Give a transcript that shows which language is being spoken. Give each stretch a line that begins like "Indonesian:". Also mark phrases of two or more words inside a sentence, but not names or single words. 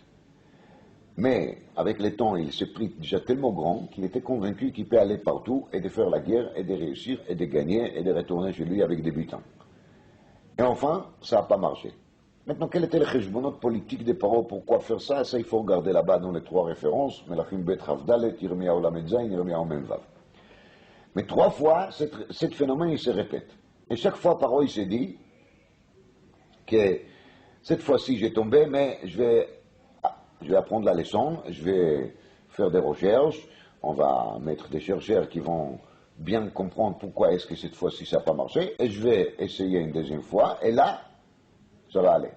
French: Mais avec le temps, il s'est pris déjà tellement grand qu'il était convaincu qu'il peut aller partout et de faire la guerre et de réussir et de gagner et de retourner chez lui avec des butins. Et enfin, ça n'a pas marché. Maintenant, quel était le cheshbonot politique des paroles? Pourquoi faire ça? Ça, il faut regarder là-bas dans les 3 références. Melachim Bet Chavdalet, Yirmiyahu Lamed Zayin, Yirmiyahu Mem Vav. Mais 3 fois, ce phénomène, il se répète. Et chaque fois, Paro, il s'est dit que cette fois-ci, j'ai tombé, mais je vais apprendre la leçon, je vais faire des recherches, on va mettre des chercheurs qui vont bien comprendre pourquoi est-ce que cette fois-ci ça n'a pas marché, et je vais essayer une deuxième fois, et là, ça va aller.